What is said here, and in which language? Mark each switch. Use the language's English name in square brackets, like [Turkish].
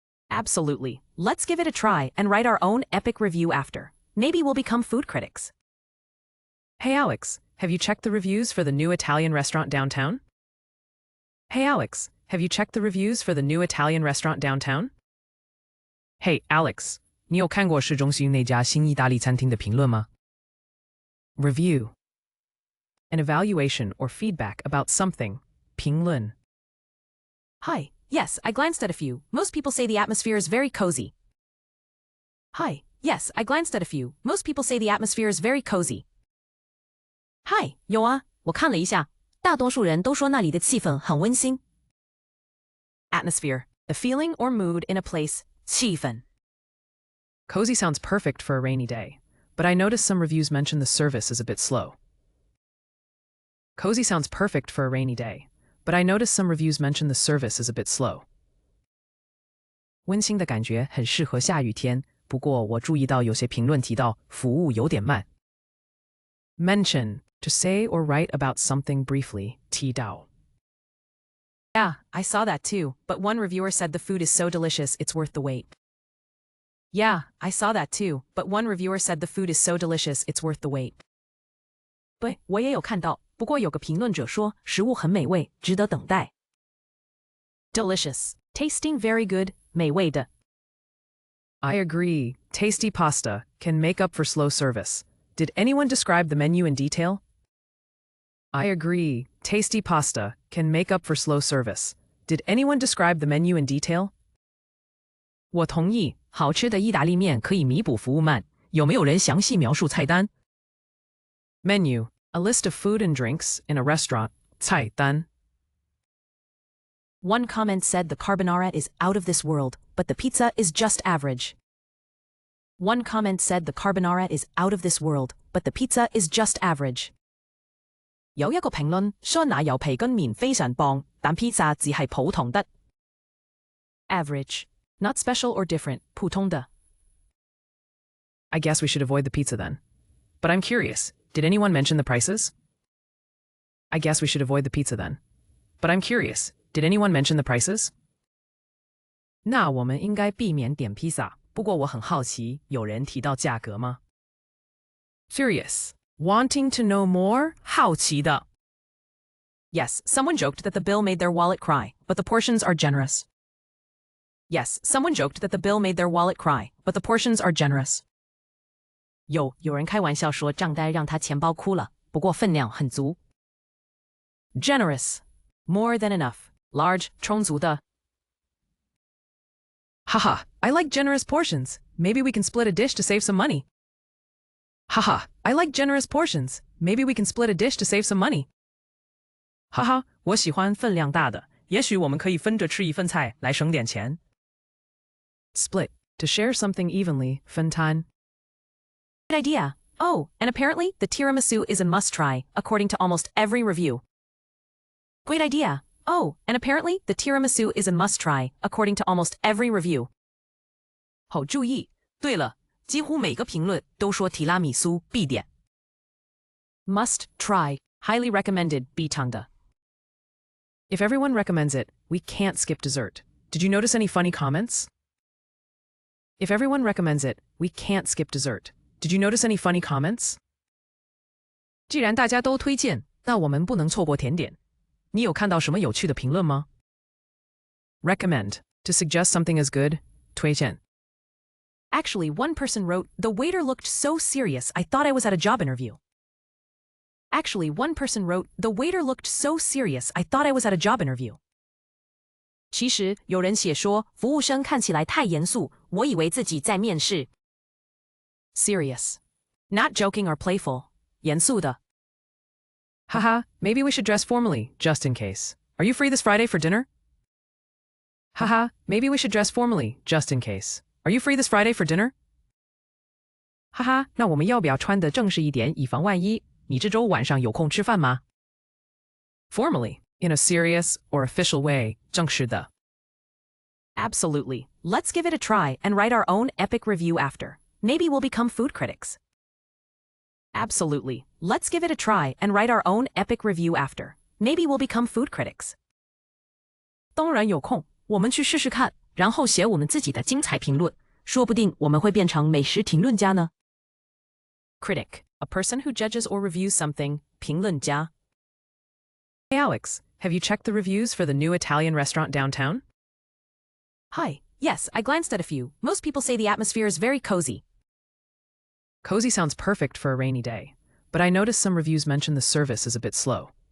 [English] Absolutely. Let's give it a try and write our own epic review after. Maybe we'll become food critics. Hey Alex, have you checked the reviews for the new Italian restaurant downtown? Hey Alex, have you checked the reviews for the new Italian restaurant downtown? [Chinese] Hey Alex, 你有看过市中心那家新意大利餐厅的评论吗? [English] Review. An evaluation or feedback about something. [Chinese] 评论. [English] Hi. Yes, I glanced at a few. Most people say the atmosphere is very cozy. Hi. Yes, I glanced at a few. Most people say the atmosphere is very cozy. Hi. [Chinese] 有啊，我看了一下，大多数人都说那里的气氛很温馨。 [English] Atmosphere. The feeling or mood in a place. [Chinese] 气氛. [English] Cozy sounds perfect for a rainy day, but I noticed some reviews mention the service is a bit slow. Cozy sounds perfect for a rainy day, but I noticed some reviews mention the service is a bit slow. [Chinese] 温馨的感觉很适合下雨天，不过我注意到有些评论提到服务有点慢。 [English] Mention, to say or write about something briefly, 提到. Yeah, I saw that too, but one reviewer said the food is so delicious it's worth the wait. Yeah, I saw that too, but one reviewer said the food is so delicious it's worth the wait. [Chinese] 对，我也有看到，不过有个评论者说食物很美味，值得等待。 [English] Delicious, tasting very good, 美味的。 I agree. Tasty pasta can make up for slow service. Did anyone describe the menu in detail? I agree. Tasty pasta can make up for slow service. Did anyone describe the menu in detail? 我同意，好吃的意大利面可以弥补服务慢。有没有人详细描述菜单？ Menu, a list of food and drinks in a restaurant. 菜单. One comment said the carbonara is out of this world, but the pizza is just average. One comment said the carbonara is out of this world, but the pizza is just average. [Chinese] 有一個評論說奶油培根麵非常棒，但披薩只係普通的。 [English] Average, not special or different, 普通的。 I guess we should avoid the pizza then. But I'm curious, did anyone mention the prices? I guess we should avoid the pizza then. But I'm curious, did anyone mention the prices? [Chinese] 那我们应该避免點披薩，不過我很好奇，有人提到價格嗎？ [English] Curious. Wanting to know more? 好奇的. Yes, someone joked that the bill made their wallet cry, but the portions are generous. Yes, someone joked that the bill made their wallet cry, but the portions are generous. [Chinese] 有人开玩笑说账单让他钱包哭了，不过分量很足。 [English] Generous, more than enough, large, 充足的。 Haha, I like generous portions. Maybe we can split a dish to save some money. Haha, I like generous portions. Maybe we can split a dish to save some money. [Chinese] 哈哈，我喜欢分量大的，也许我们可以分着吃一份菜来省点钱。 [English] Split, to share something evenly, 分摊. Good idea. Oh, and apparently the tiramisu is a must-try, according to almost every review. Great idea. Oh, and apparently the tiramisu is a must-try, according to almost every review. [Chinese] 好注意。对了，几乎每个评论都说提拉米苏必点。 [English] Must try, highly recommended, 必尝的。 If everyone recommends it, we can't skip dessert. Did you notice any funny comments? If everyone recommends it, we can't skip dessert. Did you notice any funny comments? [Chinese] 既然大家都推荐，那我们不能错过甜点。你有看到什么有趣的评论吗？ [English] Recommend, to suggest something is good, 推荐. Actually, one person wrote, "The waiter looked so serious, I thought I was at a job interview." Actually, one person wrote, "The waiter looked so serious, I thought I was at a job interview." [Chinese] 其实有人写说，服务生看起来太严肃，我以为自己在面试。 [English] Serious, not joking or playful, 严肃的。 Haha, maybe we should dress formally, just in case. Are you free this Friday for dinner? Haha, maybe we should dress formally, just in case. Are you free this Friday for dinner? [Chinese] 哈哈，那我们要不要穿得正式一点，以防万一？你这周晚上有空吃饭吗？ [English] Formally, in a serious or official way, 正式的。 Absolutely. Let's give it a try and write our own epic review after. Maybe we'll become food critics. Absolutely. Let's give it a try and write our own epic review after. Maybe we'll become food critics. [Chinese] 当然有空，我们去试试看，然后写我们自己的精彩评论，说不定我们会变成美食评论家呢。 [English] Critic, a person who judges or reviews something, 评论家。 Hey Alex, have you checked the reviews for the new Italian restaurant downtown? Hi. Yes, I glanced at a few. Most people say the atmosphere is very cozy. Cozy sounds perfect for a rainy day, but I noticed some reviews mention the service is a bit slow.